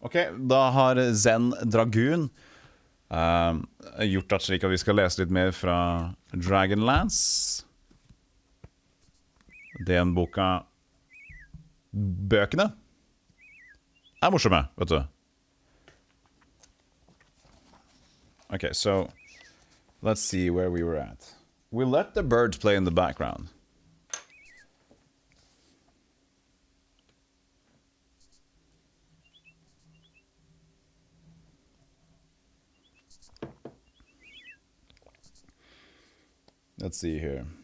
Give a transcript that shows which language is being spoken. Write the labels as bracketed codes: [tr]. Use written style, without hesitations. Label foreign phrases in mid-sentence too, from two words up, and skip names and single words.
[no] Ok, da har Zen Dragoon gjort at slik at vi skal lese litt mer fra Dragonlance. Den boka... Bøkene er morsomme, vet du. [en] Okay, so let's see where we were at. We let the birds play in the background. Let's see here.